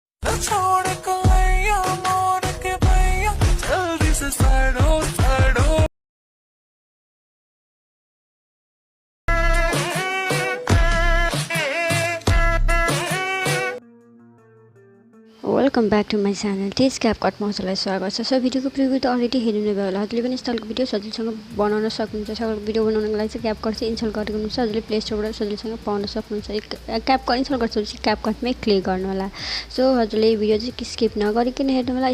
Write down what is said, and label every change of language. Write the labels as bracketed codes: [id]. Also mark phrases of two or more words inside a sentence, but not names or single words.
[bho] छोड़ कलैया मोर के भैया जल्दी से साइड हो साइड हो। [en] welcome back to my channel [ne] टेस्ट क्यापकटमा हजुरलाई स्वागत छ। सो भिडियोको प्रिभ्यू त अलरेडी हेर्नु भयो होला। हजुरले पनि स्टाइलको भिडियो सजिलैसँग बनाउन सक्नुहुन्छ। सजिलो भिडियो बनाउनको लागि चाहिँ क्यापकट चाहिँ इन्स्टल गरेको हुनुहुन्छ। हजुरले प्ले स्टोरबाट सजिलैसँग पाउन सक्नुहुन्छ। क्यापकट इन्स्टल गर्छपछि क्यापकटमै क्लिक गर्नु होला। सो हजुरले भिडियो चाहिँ स्किप नगरिकन हेर्नु होला।